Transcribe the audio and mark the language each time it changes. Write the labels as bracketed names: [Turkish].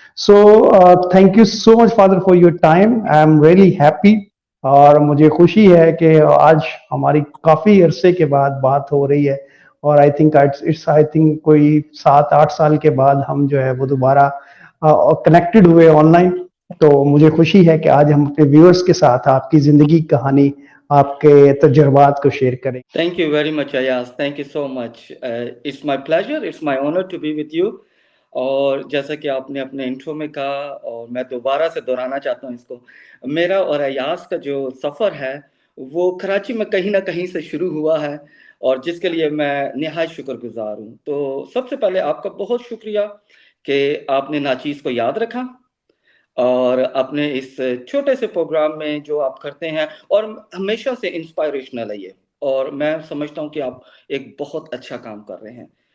[English] So thank you so much father for your time. I am really happy [Hindi] और मुझे खुशी है कि आज हमारी काफ़ी अरसे के बाद बात हो रही है और [English] I think [Hindi] कोई 7-8 साल के बाद हम जो है वो दोबारा कनेक्टेड हुए ऑनलाइन। तो मुझे खुशी है कि आज हम अपने व्यूअर्स के साथ आपकी ज़िंदगी की कहानी, आपके तजुर्बात को शेयर करें। [English] Thank you very much, Ayaz. Thank you so much. It's my pleasure. It's my honor to be with you. [Hindi] और जैसा कि आपने अपने इंट्रो में कहा और मैं दोबारा से दोहराना चाहता हूँ इसको, मेरा और अयाज का जो सफ़र है वो कराची में कहीं ना कहीं से शुरू हुआ है और जिसके लिए मैं निहायत शुक्रगुजार हूँ। तो सबसे पहले आपका बहुत शुक्रिया कि आपने नाचीज़ को याद रखा और अपने इस छोटे से प्रोग्राम में जो आप करते हैं और हमेशा से इंस्पायरेशनल है ये और मैं समझता हूँ कि आप एक बहुत अच्छा काम कर रहे हैं।